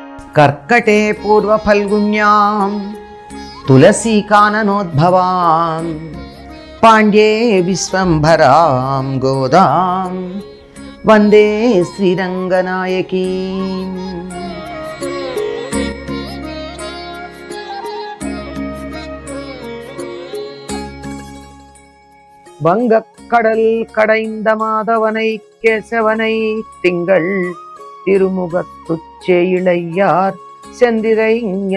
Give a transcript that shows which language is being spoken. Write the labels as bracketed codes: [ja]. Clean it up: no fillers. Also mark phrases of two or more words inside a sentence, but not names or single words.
[sa] కర్కటే పూర్వఫల్గుణ్యాం తులసీకాననోద్భవాం పాండ్యే విశ్వంభరాం గోదాం వందే శ్రీరంగనాయకీం. [ta] வங்கக்கடல் கடைந்த மாதவனை கேசவனை திங்கள் திருமுகத்துச்சே இளையார் செந்திரைஞ